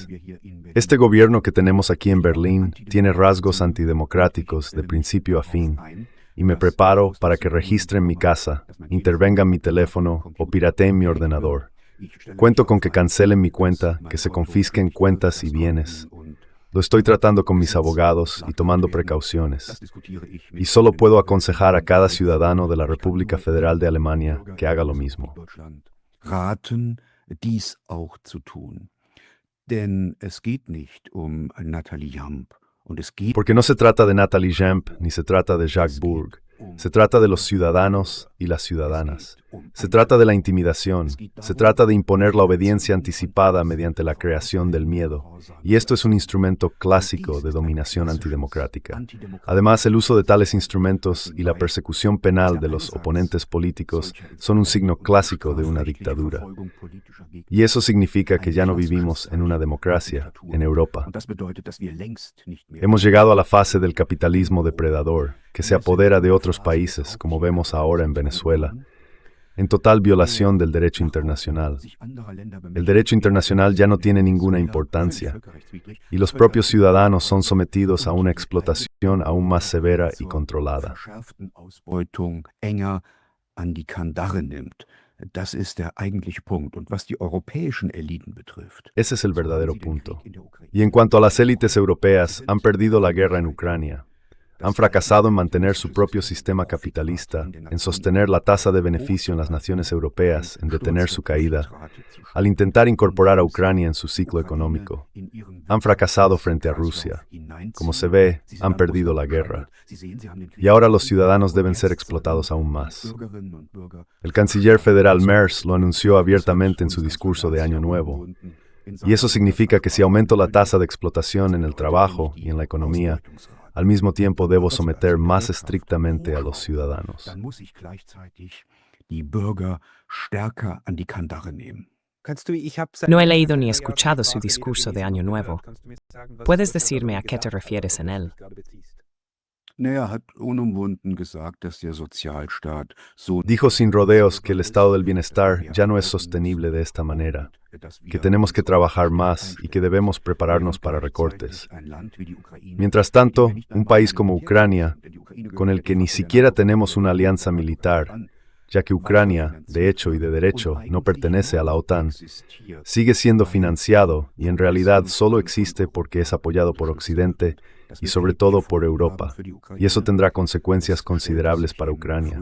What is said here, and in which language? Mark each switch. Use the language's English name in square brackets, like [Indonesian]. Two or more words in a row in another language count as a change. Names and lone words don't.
[Spanish] Este gobierno que tenemos aquí en Berlín tiene rasgos antidemocráticos de principio a fin, y me preparo para que registren mi casa, intervengan mi teléfono o pirateen mi ordenador. Cuento con que cancelen mi cuenta, que se confisquen cuentas y bienes. Lo estoy tratando con mis abogados y tomando precauciones. Y solo puedo aconsejar a cada ciudadano de la República Federal de Alemania que haga lo mismo. [German] raten, dies auch zu tun. Denn es geht nicht um Nathalie Jamp und es geht [Spanish] Porque no se trata de Nathalie Jamp ni se trata de Jacques Burg. Se trata de los ciudadanos y las ciudadanas. Se trata de la intimidación. Se trata de imponer la obediencia anticipada mediante la creación del miedo. Y esto es un instrumento clásico de dominación antidemocrática. Además, el uso de tales instrumentos y la persecución penal de los oponentes políticos son un signo clásico de una dictadura. Y eso significa que ya no vivimos en una democracia en Europa. [German] Und das bedeutet, dass wir längst nicht mehr [Spanish] Hemos llegado a la fase del capitalismo depredador, que se apodera de otros países, como vemos ahora en Venezuela, en total violación del derecho internacional. El derecho internacional ya no tiene ninguna importancia, y los propios ciudadanos son sometidos a una explotación aún más severa y controlada. [German] verschärften Ausbeutung enger an die Kandare nimmt. Das ist der eigentliche Punkt. Und was die europäischen Eliten betrifft, [Spanish] Ese es el verdadero punto. Y en cuanto a las élites europeas, han perdido la guerra en Ucrania. Han fracasado en mantener su propio sistema capitalista, en sostener la tasa de beneficio en las naciones europeas, en detener su caída, al intentar incorporar a Ucrania en su ciclo económico. Han fracasado frente a Rusia. Como se ve, han perdido la guerra. Y ahora los ciudadanos deben ser explotados aún más. El canciller federal Merz lo anunció abiertamente en su discurso de Año Nuevo. Y eso significa que si aumento la tasa de explotación en el trabajo y en la economía, al mismo tiempo debo someter más estrictamente a los ciudadanos. [German] Dann muss ich gleichzeitig die Bürger stärker an die Kandare nehmen. [Spanish] No he leído ni escuchado su discurso de Año Nuevo. ¿Puedes decirme a qué te refieres en él? [German] Er hat unumwunden gesagt, dass der Sozialstaat so [Spanish] Dijo sin rodeos que el estado del bienestar ya no es sostenible de esta manera, que tenemos que trabajar más y que debemos prepararnos para recortes. Mientras tanto, un país como Ucrania, con el que ni siquiera tenemos una alianza militar, ya que Ucrania, de hecho y de derecho, no pertenece a la OTAN, sigue siendo financiado y en realidad solo existe porque es apoyado por Occidente y sobre todo por Europa, y eso tendrá consecuencias considerables para Ucrania.